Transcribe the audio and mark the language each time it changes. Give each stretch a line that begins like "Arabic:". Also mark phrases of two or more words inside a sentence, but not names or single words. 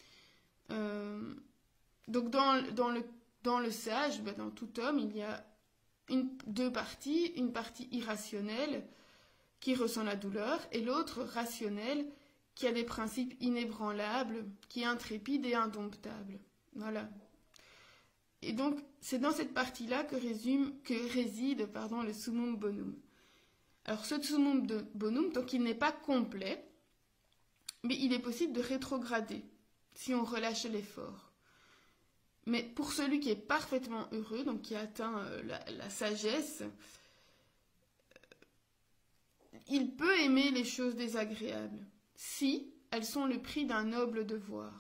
French: Donc dans le sage, dans tout homme, il y a deux parties, une partie irrationnelle qui ressent la douleur et l'autre rationnelle qui a des principes inébranlables, qui est intrépide et indomptable. Voilà. Et donc c'est dans cette partie-là que réside le
Latin: summum bonum.
French: Alors ce
Latin: summum bonum,
French: donc il n'est pas complet, mais il est possible de rétrograder si on relâche l'effort. Mais pour celui qui est parfaitement heureux, donc qui a atteint la sagesse, il peut aimer les choses désagréables, si elles sont le prix d'un noble devoir.